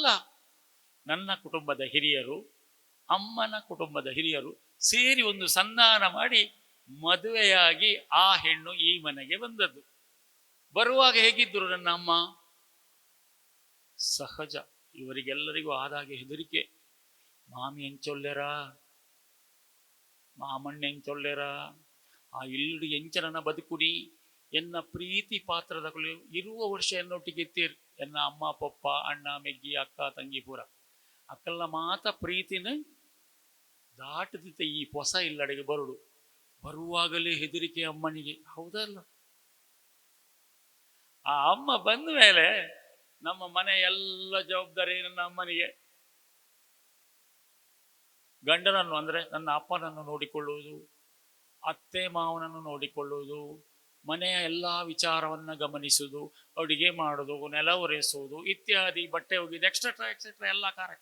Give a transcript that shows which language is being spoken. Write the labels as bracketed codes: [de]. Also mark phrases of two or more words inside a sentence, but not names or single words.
[kn] ನನ್ನ ಕುಟುಂಬದ ಹಿರಿಯರು, ಅಮ್ಮನ ಕುಟುಂಬದ ಹಿರಿಯರು ಸೇರಿ ಒಂದು ಸಂಧಾನ ಮಾಡಿ ಮದುವೆಯಾಗಿ ಆ ಹೆಣ್ಣು ಈ ಮನೆಗೆ ಬಂದದ್ದು. ಬರುವಾಗ ಹೇಗಿದ್ದರು ನನ್ನ ಅಮ್ಮ? ಸಹಜ. ಇವರಿಗೆಲ್ಲರಿಗೂ ಆದಾಗೆ ಹೆದರಿಕೆ. [tcy] ಮಾಮಿ ಎಂಚೊಲ್ಲೆರ, ಮಾಮಣ್ಣ ಎಂಚೊಲ್ಲೆರ, ಆ ಇಲ್ಲಡಿ ಎಂಚನನ ಬದುಕುನಿ ಎನ್ನ ಪ್ರೀತಿ ಪಾತ್ರದ ಇರುವ ವರ್ಷ ಎನ್ನೊಟ್ಟಿಗೆ ಎತ್ತೀರ್. ಎನ್ನ ಅಮ್ಮ ಪಪ್ಪ ಅಣ್ಣ ಮೆಗ್ಗಿ ಅಕ್ಕ ತಂಗಿ ಪೂರ ಅಕ್ಕಲ್ಲ ಮಾತ ಪ್ರೀತಿನ ದಾಟದಿತ್ತ ಈ ಹೊಸ ಇಲ್ಲಡೆಗೆ ಬರುಡು. [kn] ಬರುವಾಗಲೇ ಹೆದರಿಕೆ ಅಮ್ಮನಿಗೆ. ಹೌದಲ್ಲ? ಆ ಅಮ್ಮ ಬಂದ ಮೇಲೆ ನಮ್ಮ ಮನೆ ಎಲ್ಲ ಜವಾಬ್ದಾರಿ ನನ್ನ ಅಮ್ಮನಿಗೆ. ಗಂಡನನ್ನು ಅಂದ್ರೆ ನನ್ನ ಅಪ್ಪನನ್ನು ನೋಡಿಕೊಳ್ಳುವುದು, ಅತ್ತೆ ಮಾವನನ್ನು ನೋಡಿಕೊಳ್ಳುವುದು, ಮನೆಯ ಎಲ್ಲ ವಿಚಾರವನ್ನ ಗಮನಿಸುವುದು, ಅಡುಗೆ ಮಾಡೋದು, ನೆಲ ಒರೆಸುವುದು ಇತ್ಯಾದಿ, ಬಟ್ಟೆ ಒಗೆದು [en] etcetera etcetera [kn] ಎಲ್ಲ ಕಾರ್ಯ.